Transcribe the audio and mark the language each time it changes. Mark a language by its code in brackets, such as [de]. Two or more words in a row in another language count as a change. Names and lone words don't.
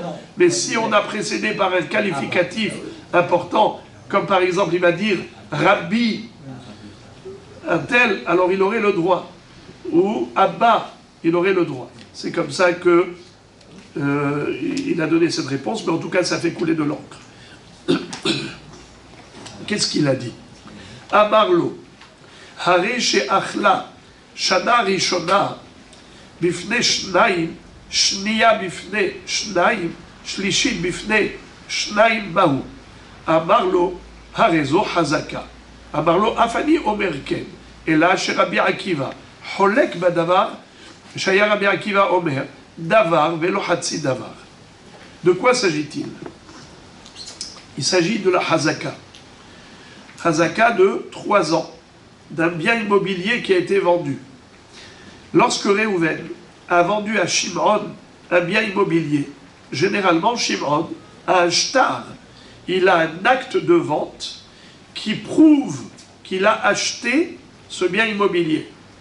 [fr] Mais si on a précédé par un qualificatif important, comme par exemple il va dire Rabbi, un tel, alors il aurait le droit. Ou Abba, il aurait le droit. C'est comme ça que il a donné cette réponse, mais en tout cas ça fait couler de l'encre. Qu'est-ce qu'il a dit? [he] אמר לו הרי שאכלה שנה ראשונה בפני שנים שניה בפני שנים שלישית בפני שנים בהו. אמר לו הרי זו חזקה אמר לו אף אני אומר כן. [fr] Et là, chez Rabbi Akiva, [he] חולק בדבר שהיה רבי עקיבא אומר דבר ולא חצי דבר. [fr] De quoi s'agit-il? Il s'agit de la Hazaka. Hazaka de 3 ans, d'un bien immobilier qui a été vendu. Lorsque Réhouven a vendu à Shimron un bien immobilier, généralement Shimron a un shtar, il a un acte de vente qui prouve qu'il a acheté ce bien immobilier.